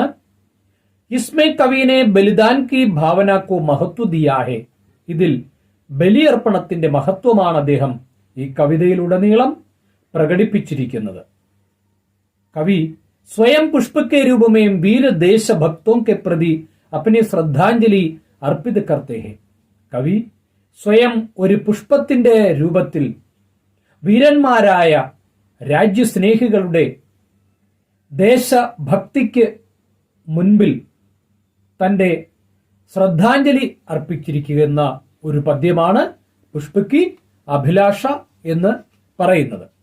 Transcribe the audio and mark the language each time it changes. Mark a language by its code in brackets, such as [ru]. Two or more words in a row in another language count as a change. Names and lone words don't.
[hi] इसमें कवि ने बलिदान की भावना को महत्व दिया है. [ml] ഇതിൽ ബലിയർപ്പണത്തിന്റെ മഹത്വമാണ് അദ്ദേഹം ഈ കവിതയിലുടനീളം പ്രകടിപ്പിച്ചിരിക്കുന്നത്. [hi] कवि स्वयं पुष्प के रूप में वीर देशभक्तों के प्रति अपनी श्रद्धांजलि अर्पित करते हैं. [ml] കവി സ്വയം ഒരു പുഷ്പത്തിന്റെ രൂപത്തിൽ വീരന്മാരായ രാജ്യസ്നേഹികളുടെ ദേശഭക്തിക്ക് മുൻപിൽ തന്റെ ശ്രദ്ധാഞ്ജലി അർപ്പിച്ചിരിക്കുന്ന ഒരു പദ്യമാണ് പുഷ്പകി അഭിലാഷ എന്ന് പറയുന്നത്.